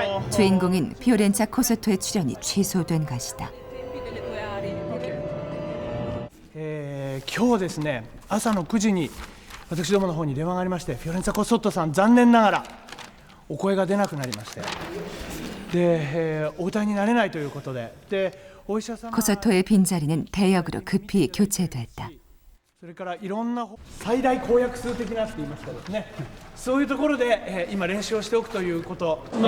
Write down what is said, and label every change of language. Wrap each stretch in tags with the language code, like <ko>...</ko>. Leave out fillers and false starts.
<ko>주인공인 피오렌차 코소토의 출연이 취소된 것이다.</ko> <ja>今日ですね、朝の9時に私どもの方に電話がありまして、フィオレンツァ・コッソットさん残念ながらお声が出なくなりまして、で、お歌いになれないということで、お医者様</ja> <ko>코소토의 빈자리는 대역으로 급히 교체됐다.</ko> <ja>それからいろんな最大公約数的なって言いますかですね、そういうところで、今練習をしておくということ。</ja>